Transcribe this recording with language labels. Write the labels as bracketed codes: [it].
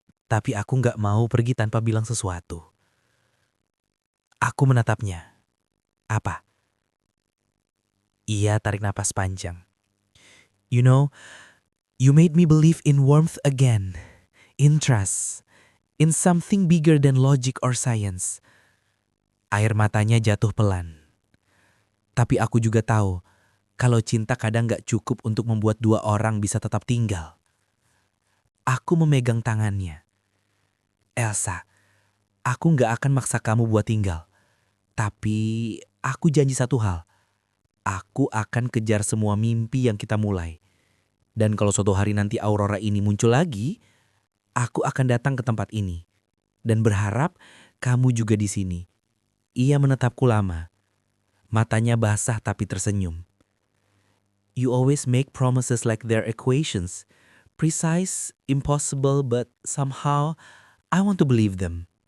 [id] Tapi aku gak mau pergi tanpa bilang sesuatu. Aku menatapnya. Apa? Ia tarik napas panjang. [en] You know, you made me believe in warmth again. In trust. In something bigger than logic or science. [id] Air matanya jatuh pelan. Tapi aku juga tahu, kalau cinta kadang gak cukup untuk membuat dua orang bisa tetap tinggal. Aku memegang tangannya. Elsa, aku gak akan maksa kamu buat tinggal. Tapi aku janji satu hal. Aku akan kejar semua mimpi yang kita mulai. Dan kalau suatu hari nanti aurora ini muncul lagi, aku akan datang ke tempat ini. Dan berharap kamu juga di sini. Ia menatapku lama. Matanya basah tapi tersenyum. [en] You always make promises like they're equations. precise, impossible, but somehow I want to believe them.